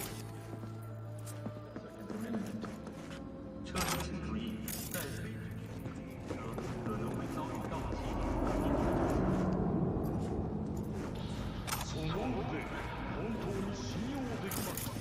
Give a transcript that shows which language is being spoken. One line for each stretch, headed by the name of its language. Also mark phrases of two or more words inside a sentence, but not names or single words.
English: Second Amendment.
Chinese: 车主请注意，在非人区可能会遭遇盗窃。
Japanese: その腕、本当に信用できますか？